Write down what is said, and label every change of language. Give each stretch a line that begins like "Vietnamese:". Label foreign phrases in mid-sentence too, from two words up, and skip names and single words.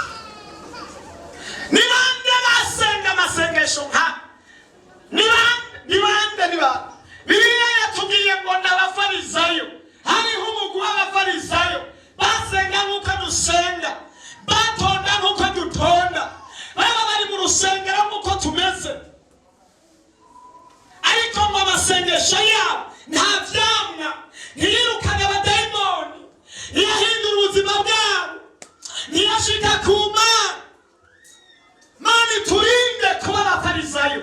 Rundi: Ni bande basenga amasengesho nka? Ni bande. Bibiliya yatubwiye ngo n'abafarisayo. Hariho umugwi w'abafarisayo basenga nk'uko dusenga, batonda nk'uko dutonda, baba bari mu rusengero nk'uko tumeze. Ariko ngo amasengesho yabo nta vyamwa, ntiyirukane abadayimoni, ntiyahindura ubuzima bwabo, ntiyashika ku Mana. Mana turinde kuba abafarisayo.